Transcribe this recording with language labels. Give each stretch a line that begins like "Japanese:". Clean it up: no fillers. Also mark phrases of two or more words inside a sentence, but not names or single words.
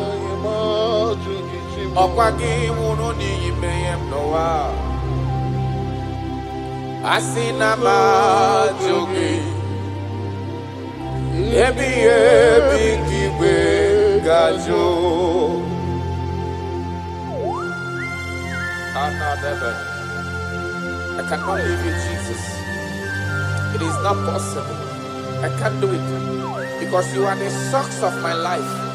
Igbo: Ọkwa gị nwụrụ n'ihi mmehie m n'ụwa. Asị na m ajụ gị. Ebighị ebi ka igwe ga-ajụ.
English: I cannot leave you, Jesus. It is not possible. I can't do it because you are the source of my life.